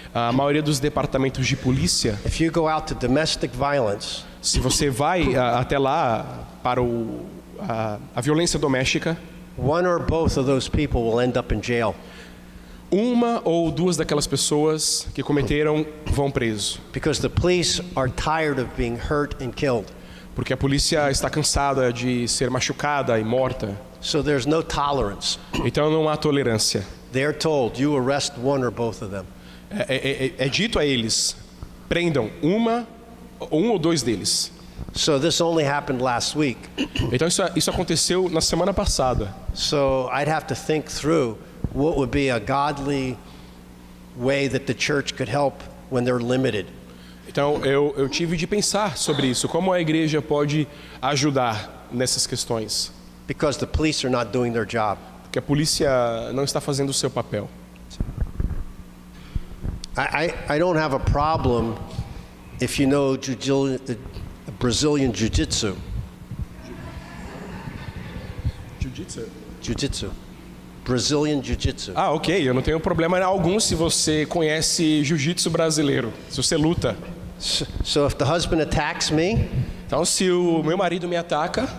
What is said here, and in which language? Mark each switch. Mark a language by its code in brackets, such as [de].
[pt] A maioria dos departamentos de polícia, [en] if you go out to domestic violence, [pt] se você vai até lá para a violência doméstica, [en] one or both of those people will end up in jail [pt] uma ou duas daquelas pessoas que cometeram vão preso, [en] because the police are tired of being hurt and killed. [pt] porque a polícia está cansada de ser machucada e morta. [en] So there's no tolerance. [pt] Então não há tolerância. [en] They're told, you arrest one or both of them. [pt] É dito a eles: prendam um ou dois deles. [en] So this only happened last week. [pt] Então isso aconteceu na semana passada. [en] So I'd have to think through what would be a godly way that the church could help when they're limited. [pt] Então eu tive de pensar sobre isso, como a igreja pode ajudar nessas questões, [en] Because the police are not doing their job. [pt] porque a polícia não está fazendo o seu papel. [en] I don't have a problem if you know Brazilian Jiu-Jitsu. Jiu-Jitsu. Brazilian Jiu-Jitsu. [pt] Ah, ok, eu não tenho problema algum se você conhece jiu-jitsu brasileiro, se você luta. [en] So if the husband attacks me, [pt] Então se o meu marido me ataca,